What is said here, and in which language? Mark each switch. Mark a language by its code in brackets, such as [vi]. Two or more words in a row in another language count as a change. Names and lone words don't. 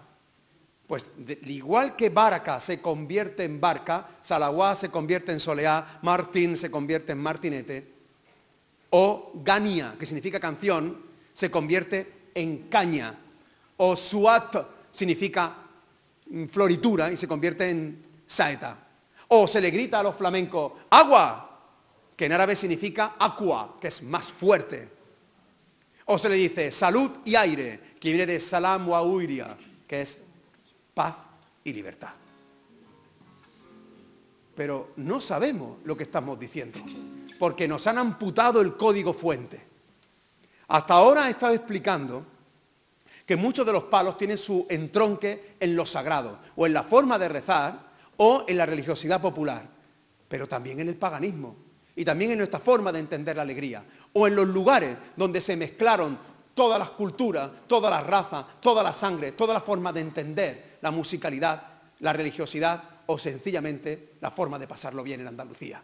[es] Pues igual que baraka se convierte en barca, salawá se convierte en soleá, martín se convierte en martinete, o gania, que significa canción, se convierte en caña, o suat significa floritura y se convierte en saeta. O se le grita a los flamencos, agua, que en árabe significa aqua, que es más fuerte. O se le dice salud y aire, que viene de [ar] سلام وحرية, [es] que es paz y libertad. Pero no sabemos lo que estamos diciendo, porque nos han amputado el código fuente. Hasta ahora he estado explicando que muchos de los palos tienen su entronque en lo sagrado, o en la forma de rezar, o en la religiosidad popular, pero también en el paganismo, y también en nuestra forma de entender la alegría, o en los lugares donde se mezclaron todas las culturas, todas las razas, toda la sangre, toda la forma de entender la musicalidad, la religiosidad, o sencillamente la forma de pasarlo bien en Andalucía.